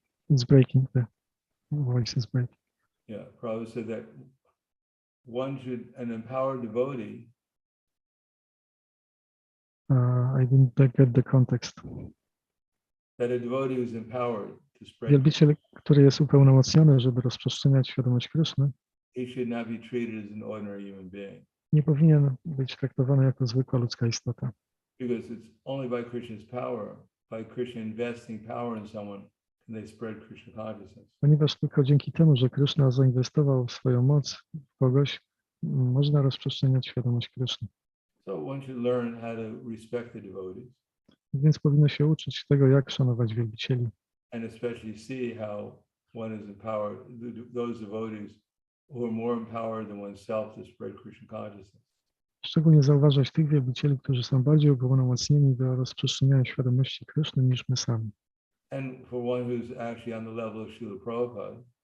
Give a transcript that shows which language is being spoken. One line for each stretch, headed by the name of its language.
English: It's breaking, the voice is breaking. Yeah, Prabhupada said that an empowered devotee I didn't get the context. that a devotee who's empowered to spread,
Polish: Wielbiciel, który jest upełnomocniony, żeby rozprzestrzeniać świadomość Kryszny,
English: he should not be treated as an ordinary human being,
Polish: nie powinien być traktowany jako zwykła ludzka istota.
English: because it's only by Krishna's power, by Krishna investing power in someone, can they spread Krishna consciousness.
Polish: Ponieważ tylko dzięki temu, że Kryszna zainwestował swoją moc w kogoś, można rozprzestrzeniać świadomość Kryszny.
English: So one should learn how to respect the devotees,
Polish: Więc powinno się uczyć tego, jak szanować wielbicieli.
English: and especially see how one is empowered, those devotees who are more empowered than oneself to spread Krishna consciousness.
Polish: Szczególnie zauważać tych wielbicieli, którzy są bardziej upełnomocnieni do rozprzestrzeniania świadomości Kryszny niż my sami.
English: And for one who's actually on the level of Srila Prabhupada,